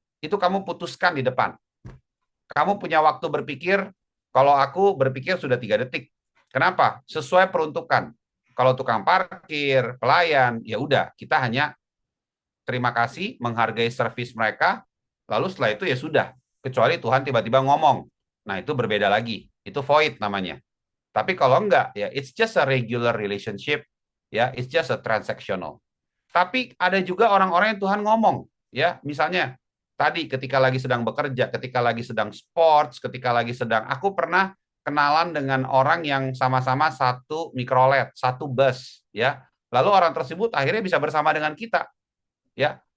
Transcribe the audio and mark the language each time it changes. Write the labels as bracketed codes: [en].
[id] Itu kamu putuskan di depan. Kamu punya waktu berpikir, kalau aku berpikir sudah 3 detik. Kenapa? Sesuai peruntukan. Kalau tukang parkir, pelayan, ya udah, kita hanya terima kasih, menghargai servis mereka, lalu setelah itu ya sudah. Kecuali Tuhan tiba-tiba ngomong. Nah, itu berbeda lagi. Itu void namanya. Tapi kalau enggak, ya [en] it's just a regular relationship, ya it's just a transactional. [id] Tapi ada juga orang-orang yang Tuhan ngomong, ya misalnya tadi ketika lagi sedang bekerja, ketika lagi sedang sports, ketika lagi sedang, aku pernah kenalan dengan orang yang sama-sama satu mikrolet, satu bus, ya. Lalu orang tersebut akhirnya bisa bersama dengan kita, ya.